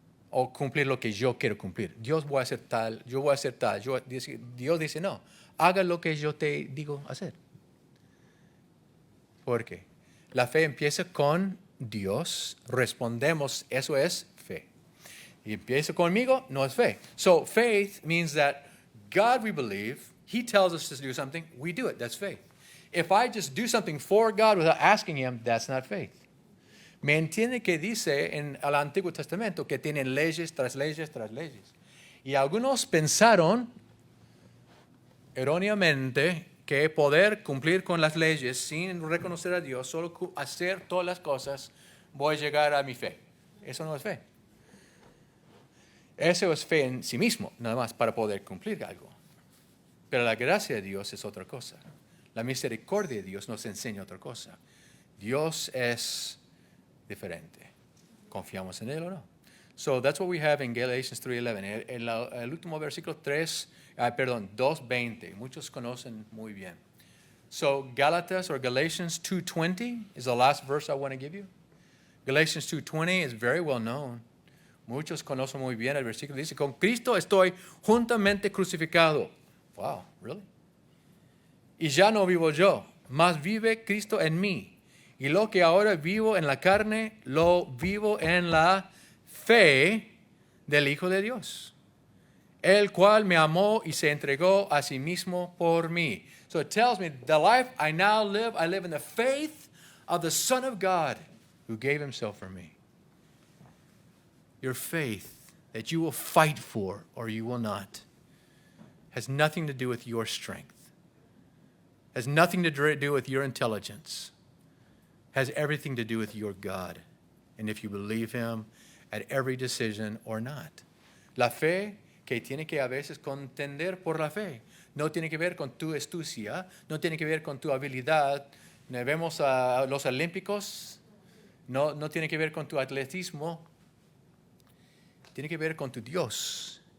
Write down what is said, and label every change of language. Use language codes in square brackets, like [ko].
[es] O cumplir lo que yo quiero cumplir. Dios voy a hacer tal, yo voy a hacer tal. Dios dice, no, haga lo que yo te digo hacer. ¿Por qué? La fe empieza con Dios, respondemos, eso es fe. Y empieza conmigo, no es fe. [en] So faith means that God we believe, He tells us to do something, we do it, that's faith. If I just do something for God without asking Him, that's not faith. [es] Me entiende que dice en el Antiguo Testamento que tienen leyes tras leyes tras leyes. Y algunos pensaron erróneamente que poder cumplir con las leyes sin reconocer a Dios, solo hacer todas las cosas, voy a llegar a mi fe. Eso no es fe. Eso es fe en sí mismo, nada más para poder cumplir algo. Pero la gracia de Dios es otra cosa. La misericordia de Dios nos enseña otra cosa. Dios es diferente. ¿Confiamos en Él o no? [en] So that's what we have in Galatians 3:11. [es] El último versículo 2:20. Muchos conocen muy bien. [en] So [es] Gálatas [en] or Galatians 2:20 is the last verse I want to give you. Galatians 2:20 is very well known. [es] Muchos conocen muy bien el versículo. Dice, con Cristo estoy juntamente crucificado. [en] Wow, really? [es] Y ya no vivo yo, mas vive Cristo en mí. Y lo que ahora vivo en la carne, lo vivo en la fe del Hijo de Dios, el cual me amó y se entregó a sí mismo por mí. [en] So it tells me, the life I now live, I live in the faith of the Son of God who gave Himself for me. Your faith that you will fight for or you will not has nothing to do with your strength, has nothing to do with your intelligence, has everything to do with your God, and if you believe Him at every decision or not. [es] La fe que tiene que a veces contender por la fe no tiene que ver con tu astucia, no tiene que ver con tu habilidad. Vemos a los olímpicos, no tiene que ver con tu atletismo, tiene que ver con tu Dios.